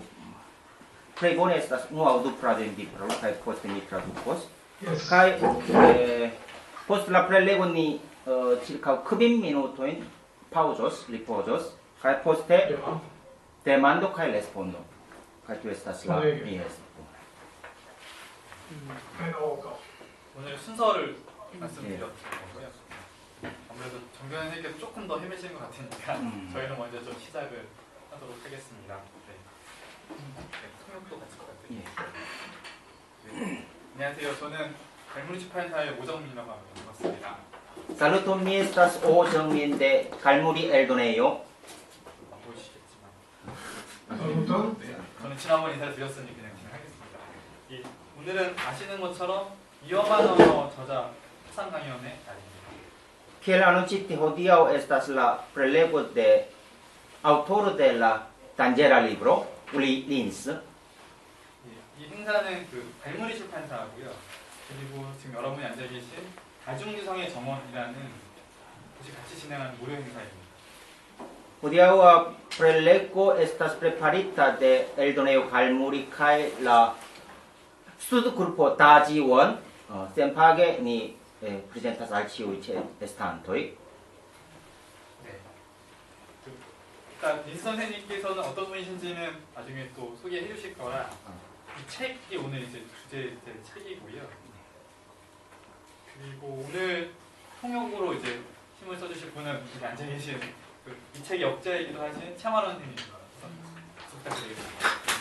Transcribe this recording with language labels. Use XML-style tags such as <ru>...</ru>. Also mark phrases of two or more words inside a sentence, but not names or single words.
<eo>Plej bone estas unu aŭ du frazojn vi parolu kaj poste mi tradukos. Kaj post la prelego ni circa 15 minutojn paŭzos, ripozos. Kaj poste demando kaj respondo. Kaj tio estas la mia esto.</eo> <ko>오늘 순서를 말씀드렸고요. 아무래도 정경 선생님께서 조금 더 헤매시는 것 같으니까 저희는 먼저 좀 시작을 하도록 하겠습니다. 통역도 같이 것 같아요. 네. 안녕하세요. 저는 갈무리 출판사의 오정민이라고 합니다. 반갑습니다.</ko> <eo>Saluto, mi estas O Jeongmin de Galmuri Eldoneo.</eo> <ko>네, 저는 지난번 인사를 드렸으니 그냥 진행하겠습니다. 오늘은 아시는 것처럼 위험한 언어 저자 학상 강연의 날입니다.</ko> <eo>Kiel anunciti hodiaŭ estas la prelego de autoro de la Dangera libro, Uli Lins.</eo> <ko>이 행사는 그 갈무리 출판사고요. 그리고 지금 여러분이 앉아 계신 다중유성의 정원이라는 곳이 같이 진행하는 무료 행사입니다.</ko> <eo>Hodiaŭa prelego estas preparita de Eldoneo Galmuri kaj la Stud grupo dajiwon senpage ni presentas al ĉiuj ĉeestantoj.</eo> <ko>네. 일단 민수 선생님께서는 어떤 분이신지는 나중에 또 소개해 주실 거라 이 책이 오늘 이제 주제될 책이고요. 그리고 오늘 통역으로 이제 힘을 써주실 분은 여기 앉아 계신 이 책의 역자이기도 하신 차마론 선생님 부탁드리겠습니다.</ko>